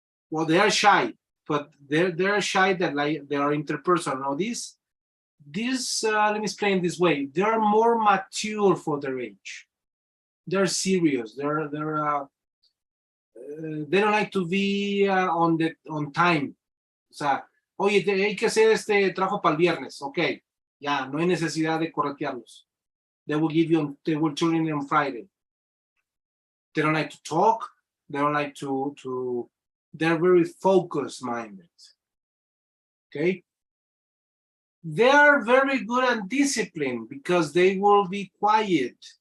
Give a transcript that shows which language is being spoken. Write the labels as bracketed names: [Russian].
[English] Well, they are shy, but they're shy that like they are interpersonal. Now this let me explain this way. They are more mature for their age. They're serious. They don't like to be on time. [Spanish] O sea, oye, hay que hacer este trabajo para el viernes. Okay, ya, no hay necesidad de corretearlos. [English] They will tune in on Friday. They don't like to talk. They don't like to they're very focused minded. Okay. They are very good and disciplined because they will be quiet.